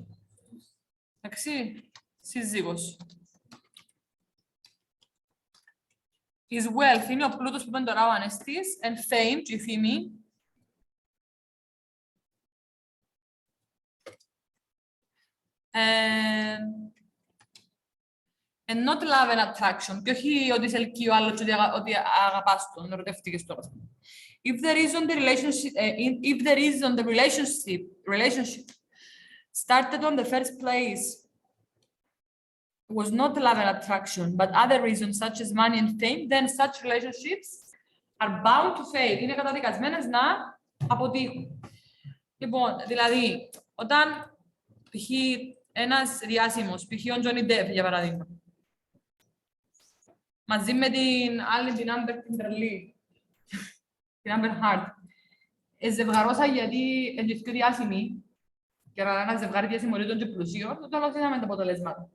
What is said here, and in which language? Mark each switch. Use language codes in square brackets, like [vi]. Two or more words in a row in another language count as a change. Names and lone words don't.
[el] Εντάξει, σύζυγος. [en] Is wealth, [el] είναι ο πλούτος που είπαν τώρα ο Ανεστής, [en] and fame, [el] η φήμη. [en] And not love and attraction. [el] Και όχι ότι σε ελκύει ο άλλος, ότι αγαπάς τον, ερωτεύτηκες τώρα. [en] If the reason the relationship started on the first place was not love and attraction, but other reasons such as money and fame, then such relationships are bound to fail. [el] Είναι καταδικασμένες να αποτύχουν. Λοιπόν, δηλαδή, όταν π.χ. ένας διάσημος, π.χ. ο Τζόνι Ντεπ, για παράδειγμα, μαζί με την άλλη, την Άμπερ Κιμπερλί, την Άμπερ Χάρτ, ζευγαρώσα γιατί είναι πιο διάσημοι, και ένα ζευγάρι διασημορίτων και πλουσίων, το τέλος είδαμε τα αποτελέσματα.